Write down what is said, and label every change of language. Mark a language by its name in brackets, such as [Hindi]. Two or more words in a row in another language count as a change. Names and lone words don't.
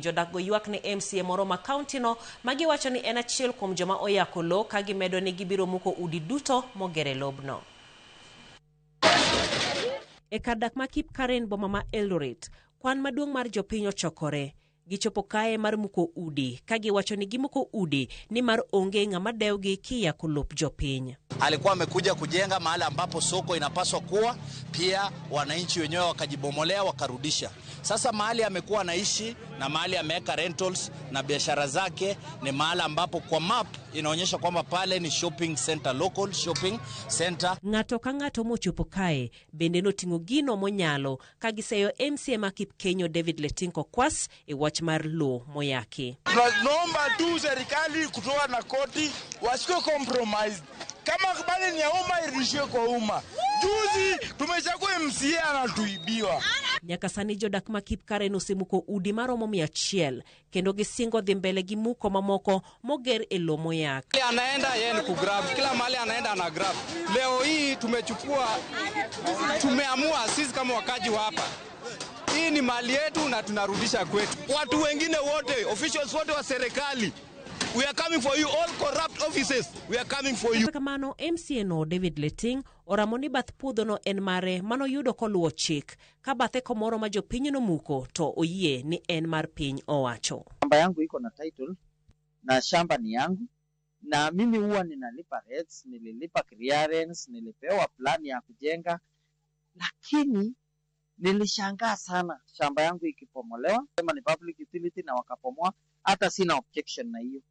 [Luo (Kenya and Tanzania)] Jodak go ywak ne MCA moro ma county no magiwacho ni en achiel kuom joma oyako lo ka gimedo ni gibiro muko udi duto moger e lobno. E kar dak ma Kipkaren boma ma Eldoret, kwan maduong' mar jopiny ochokore. Gichopo kae mar muko udi, kagi wacho ni gimuko udi ni mar onge ng'ama dewgi kia kulop jopiny. [Swahili] Alikuwa amekuja kujenga mahali ambapo soko inapaswa kuwa, pia wananchi wenyewe wakajibomolea wakarudisha. Sasa mahali amekuwa anaishi na mahali ameweka rentals na biashara zake ni mahali ambapo kwa map inaonyesha kwamba pale ni [English] shopping center, local shopping center. [Luo (Kenya and Tanzania)] Ng'ato ka ng'ato mochopo kae bende noting'o gino monyalo kagiseyo MCA ma Kipkenyo David Letinko Kwas e wach mar lo moyaki. [Swahili] Tunaomba tu serikali kutoa na koti wasiko compromise. Kama bali ni ya umma irudishwe kwa umma. Juzi tumechagua MCA anatuibiwa. [Luo (Kenya and Tanzania)] Nyaka sani jodak ma Kipkaren osemuko udi maromo 100 kendo gisingo dhi mbele gi muko mamoko moger e lo moyak. [Swahili] Anaenda yeye ni kugrab, kila mahali anaenda ana grab. Leo hii tumeamua sisi kama wakaji wa hapa, hii ni mali yetu na tunarudisha kwetu. Watu wengine wote, officials wote wa serikali, [English] we are coming for you, all corrupt offices, we are coming for you. [Luo (Kenya and Tanzania)] Kamano MCA no David Leting oramoni bath puodho no en mare mano yudo koluwo chik ka bathe komoro ma jopiny no muko to oyie ni en mar piny owacho. [Swahili] Shamba yangu iko na title na shamba ni yangu na mimi huwa ninalipa rates, nililipa clearance, nilipewa plan ya kujenga, lakini nilishangaa sana shamba yangu ikipomolewa. Sema ni [English] public utility [Swahili] na wakapomoa, hata sina objection na hiyo.